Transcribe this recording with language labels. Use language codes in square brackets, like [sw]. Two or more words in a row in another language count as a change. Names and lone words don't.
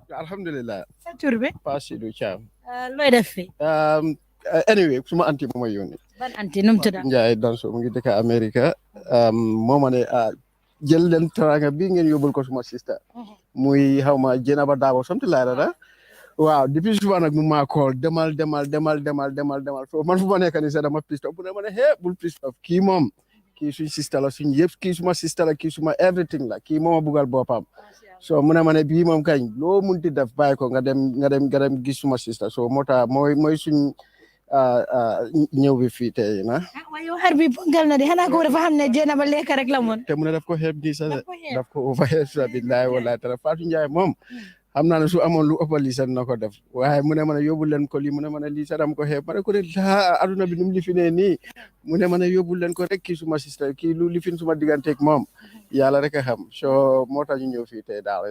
[ar] Alhamdulillah. [wo] sa tur bi Pasidou Thiam. looy def fi anyway suma anti moo ma yónni. ban anti num tudda Njaay Danso mu ngi dëkk America moo ma ne jël leen teranga bi ngeen yóbbul ko suma sister muy xaw ma Zainab Darboe [en] something like that. [wo] Waaw depuis suba nag mu maa call demal so man fu ma nekk nii sax dama [en] pissed off [wo] bu ne ma ne bul [en] pissed off [wo] kii moom kii suñ sister la suñ yëpp kii suma sister la kii suma everything la kii mooma bugal boppam so mu ne ma ne bii moom kañ loo munti def bàyyi ko nga dem gis suma sister so moo tax mooy suñ ñëw bi fii tey na waaye yow xar bi pongal na de xanaa ko dafa xam ne Zainab lekk rek la moon te mu ne daf ko xeeb nii sax daf ko overhead sa [ar] billahi wallahi taala [wo] Fatou Ndiaye moom xam naa ne su amoon lu ëppal lii sax na ko def waaye mu ne ma ne yóbbu leen ko lii mu ne ma ne lii sax dama ko xeeb ma ne ko de aduna bi nu mu lifinee nii mu ne ma ne yóbbu leen ko rek kii suma sister kii lu lifin suma digganteeg moom yàlla rek a xam so moo tax ñu ñëw fii tey daal